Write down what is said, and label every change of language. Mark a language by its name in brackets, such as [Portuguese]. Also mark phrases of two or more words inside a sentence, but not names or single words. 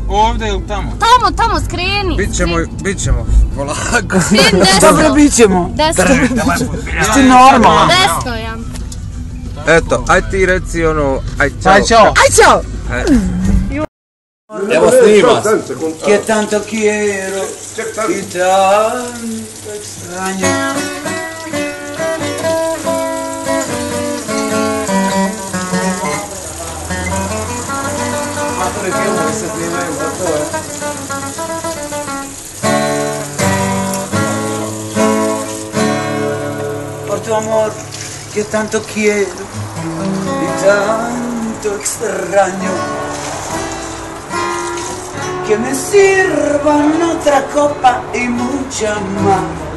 [Serbian] Ovdje ili tamo? Tamo, skreni. Bićemo. Polako. Dobro, bit ćemo. Desno. Ti normalno. Desno, ja. Eto, aj ti reci ono, aj čao. Aj čao. Evo snima. [Spanish] Que tanto quiero y tanto extraño. [Serbian] Matore, filmovi se snimaju za to, [Spanish] Por tu amor, que tanto quiero y tanto extraño. Que me sirvan otra copa y mucha más.